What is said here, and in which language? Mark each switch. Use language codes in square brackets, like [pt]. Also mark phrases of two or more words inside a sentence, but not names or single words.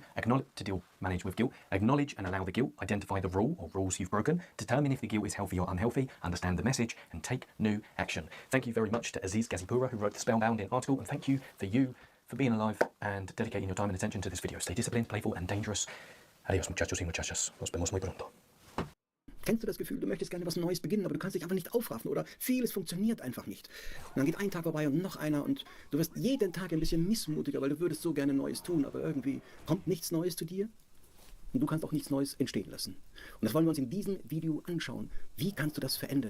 [en] Manage with guilt. Acknowledge and allow the guilt. Identify the rule or rules you've broken. Determine if the guilt is healthy or unhealthy. Understand the message and take new action. Thank you very much to Aziz Gazipura, who wrote the spellbounding article, and thank you for being alive and dedicating your time and attention to this video. Stay disciplined, playful, and dangerous. [es] Adios, muchachos y muchachas. Nos vemos muy pronto. [de] Kennst du das Gefühl, du möchtest gerne was Neues beginnen, aber du kannst dich einfach nicht aufraffen oder vieles funktioniert einfach nicht. Und dann geht ein Tag vorbei und noch einer und du wirst jeden Tag ein bisschen missmutiger, weil du würdest so gerne Neues tun, aber irgendwie kommt nichts Neues zu dir und du kannst auch nichts Neues entstehen lassen. Und das wollen wir uns in diesem Video anschauen. Wie kannst du das verändern?